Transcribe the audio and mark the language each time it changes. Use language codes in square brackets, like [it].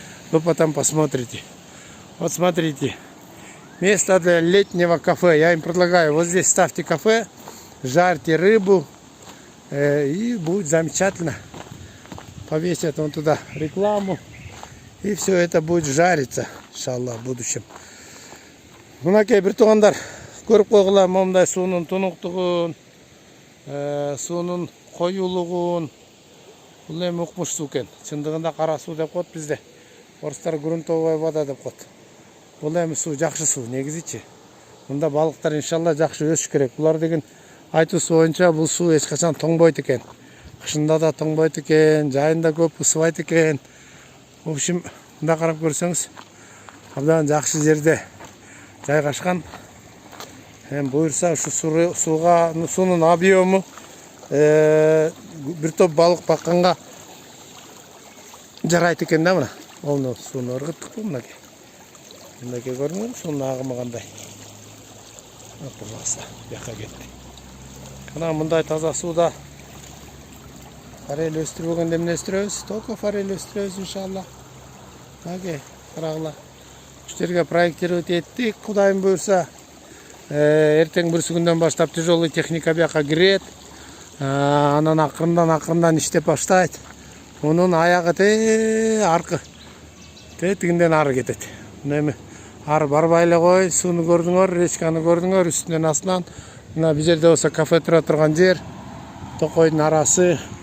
[ru] Вы потом посмотрите. Вот смотрите, место для летнего кафе. Я им предлагаю, вот здесь ставьте кафе, жарьте рыбу, и будет замечательно. Повесят вон туда рекламу, и все это будет жариться, иншаллах, в будущем. [ky] Мынакей бир туугандар, көрүп койгула момундай суунун тунуктугун, суунун коюлугун. Бул эми укмуш суу экен. Чындыгында кара суу деп коет бизде. Орустар грунтовая вода деп коет. Бул эми суу жакшы суу негизичи. Мында балыктар иншалла жакшы өсүш керек. Булар деген айтуусу боюнча бул суу эч качан тоңбойт экен. Кышында да тоңбойт экен, жайында көп ысыбайт экен. [ru] В общем, [ky] мында карап көрсөңүз, абдан жакшы жерде жайгашкан. Эми буюрса ушу суунун объему бир топ балык бакканга жарайт экен да мына. Оны сууну ыргыттык мынакей. Мынакей көрүңөр, суунун агымы кандай. [ru] Пожалуйста, [ky] бияка кетти. Мына мындай таза сууда форель өстүрбөгөндө эмне өстүрөбүз? [ru] Только [ky] форель өстүрөбүз, иншаллах. Мынакей, карагыла. Ушул жерге проектировать эттик, Кудайым буюрса. Эртең бүрсү күндөн баштап тяжелый техника бияка кирет. Анан акырындан иштеп баштайт. Онун аягы аркы тигинден ары кетет. Эми ары барбай эле кой, сууну көрдүңөр, речканы көрдүңөр, үстүнөн астынан. Мына бул жерде болсо кафе тура турган жер. Токойдун арасы.